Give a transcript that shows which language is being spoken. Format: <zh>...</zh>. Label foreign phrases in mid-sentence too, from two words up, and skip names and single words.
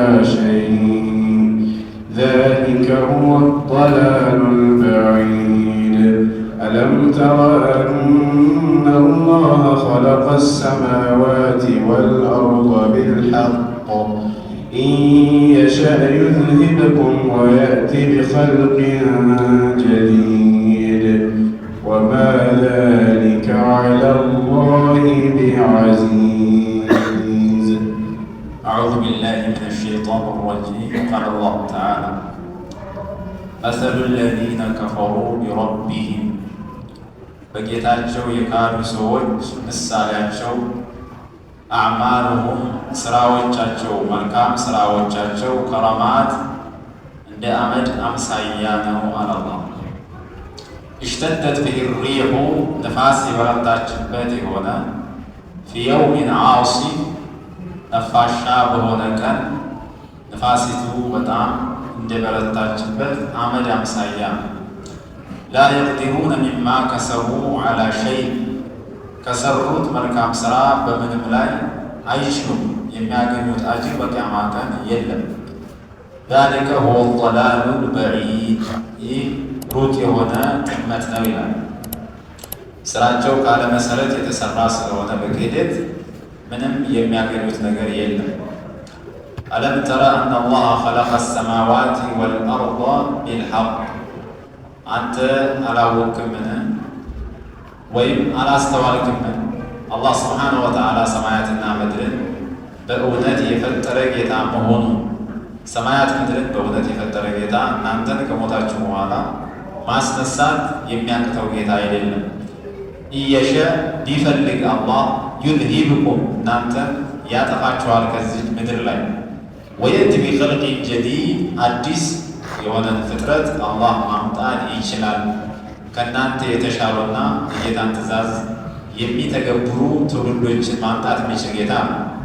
<ar>شيء ذلك هو الضلال البعيد ألم تر أن الله خلق السماوات والأرض بالحق إن يشأ يذهبكم ويأتي بخلق جديد وما ذلك على الله بعزيز. أعوذ بالله من الشيطان الرجيم. قال الله تعالى: مثل الذين كفروا بربهم</ar> <am>በጌታቸው የካዱ ሰዎች ምሳሌያቸው አዕማሉሁም ስራዎቻቸው መልካም ስራዎቻቸው ከረማት እንደ አመድ አምሳያ ነው አለ አላህ።</am> <ar>اشتدت به الريح</ar> <am>ነፋስ የበረታችበት የሆነ</am> <ar>في يوم عاصف</ar> <am>ነፋሻ በሆነ ቀን ነፋሲቱ በጣም እንደበረታችበት አመድ አምሳያ ነው።</am> <ar>لا يقدرون مما كسبوا على شيء</ar> <am>ከሰሩት መልካም ስራ በምንም ላይ አይችሉም። የሚያገኙት አጅር በቂያማ ቀን የለም።</am> <ar>ذلك هو الضلال البعيد</ar> <am>ይህ ሩቅ የሆነ ጥመት ነው ይላል። ስራቸው ካለ መሰረት የተሰራ ስለሆነ በክህደት ምንም የሚያገኙት ነገር የለም።</am> <ar>ألم تر أن الله خلق السماوات والأرض بالحق</ar> <am>አንተ አላወቅምን ወይም አላስተዋልክምን? አላህ</am> <ar>سبحانه وتعالى</ar> <am>ሰማያትና ምድርን በእውነት የፈጠረ ጌታ መሆኑ። ሰማያት ምድርን በእውነት የፈጠረ ጌታ እናንተን ከሞታችሁ በኋላ ማስነሳት የሚያቅተው ጌታ አይደለም። ኢየሸ ቢፈልግ አላህ ዩዝሂብኩም እናንተን ያጠፋችኋል ከዚህ ምድር ላይ</am> <ar>ويأت بخلق جديد</ar> <am>አዲስ የሆነን ፍጥረት አላህ ማምጣት ይችላል። ከእናንተ የተሻሉና የጌታን ትእዛዝ የሚተገብሩ ትውልዶችን ማምጣት የሚችል ጌታ ነው።</am>